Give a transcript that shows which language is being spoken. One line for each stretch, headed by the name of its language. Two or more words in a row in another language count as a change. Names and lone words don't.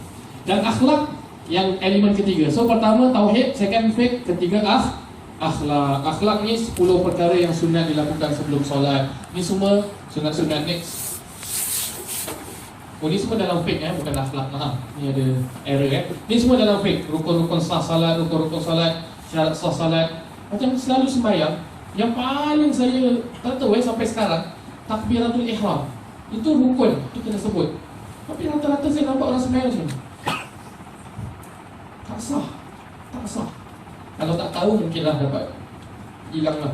Malay: Dan akhlak yang elemen ketiga. So pertama tauhid,
English: second faith,
Malay: ketiga akhlak. Akhlak ni 10 perkara yang sunat dilakukan sebelum solat. Ni semua sunat-sunat. Next. Ni semua dalam faith bukan akhlak. Ni ada error Ni semua dalam faith. Rukun-rukun sah salat, rukun-rukun solat, syarat sah salat. Macam selalu sembahyang, yang paling saya tak tahu sampai sekarang, takbiratul ihram. Itu rukun, itu kena sebut. Tapi rata-rata saya nampak orang sembahyang macam ni. Tak sah. Kalau tak tahu mungkinlah dapat hilanglah.